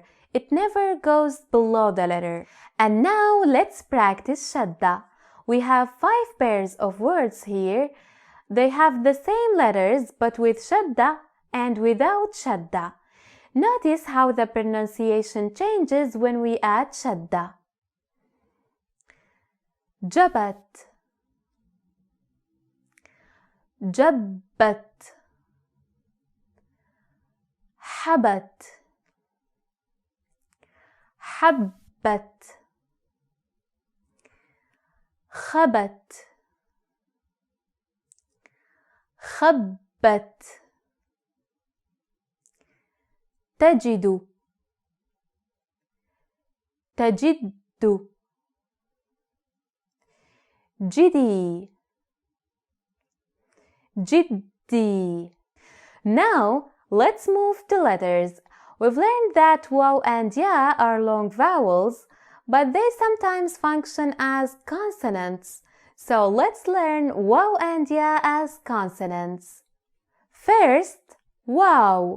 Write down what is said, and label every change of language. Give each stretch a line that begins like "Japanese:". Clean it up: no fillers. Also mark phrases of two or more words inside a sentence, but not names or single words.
English: It never goes below the letter. And now let's practice shadda. We have 5 pairs of words here. They have the same letters but with shadda and without shadda. Notice how the pronunciation changes when we add shadda.
Arabic: جبت، جبّت، خبت, habbat, خبت خبت تجد تجد جدي جدي.
English: Now let's move to letters. We've learned that waw and ya are long vowels, but they sometimes function as consonants. So let's learn waw and ya as consonants. First, waw.